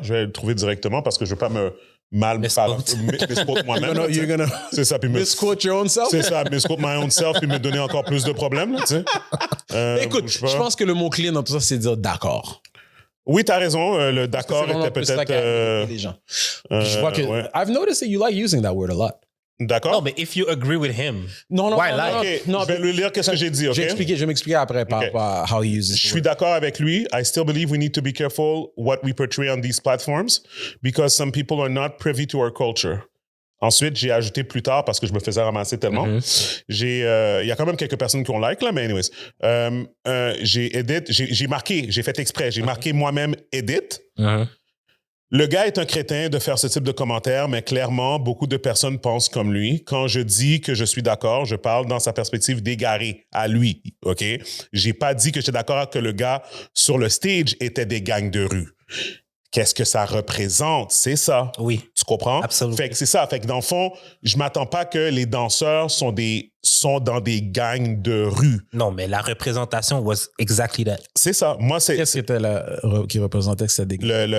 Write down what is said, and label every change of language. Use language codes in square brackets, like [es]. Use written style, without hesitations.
[fr] Je vais le trouver directement parce que je ne veux pas me misquote moi-même. [en] You're gonna [fr] c'est ça, puis [en] misquote your own self? [fr] C'est ça, misquote [en] my own self [fr] puis me donner encore plus de problèmes. Là, tu sais. Écoute, je pense que le mot-clé dans tout ça, c'est de dire d'accord. Oui, t'as raison. Le d'accord était peut-être... les gens. Je vois que... Ouais. [en] I've noticed that you like using that word a lot. [fr] D'accord. Non, mais [en] if you agree with him, [fr] non, okay. Je vais lui lire qu'est-ce que j'ai dit, OK? Je vais m'expliquer après par rapport à [en] how he uses it. [fr] Je suis d'accord avec lui. [en] I still believe we need to be careful what we portray on these platforms because some people are not privy to our culture. [fr] Ensuite, j'ai ajouté plus tard parce que je me faisais ramasser tellement. Il y a quand même quelques personnes qui ont like, là, mais anyways. J'ai marqué, j'ai fait exprès, j'ai marqué moi-même edit. Le gars est un crétin de faire ce type de commentaires, mais clairement, beaucoup de personnes pensent comme lui. Quand je dis que je suis d'accord, je parle dans sa perspective d'égaré à lui, OK? J'ai pas dit que j'étais d'accord que le gars sur le stage était des gangs de rue. Qu'est-ce que ça représente? C'est ça. Oui. Tu comprends? Absolument. Fait que c'est ça. Fait que dans le fond, je m'attends pas que les danseurs sont dans des gangs de rue. Non, mais la représentation [en] was exactly that. [fr] C'est ça. Moi, c'est Qu'est-ce qui représentait que c'était dégueu?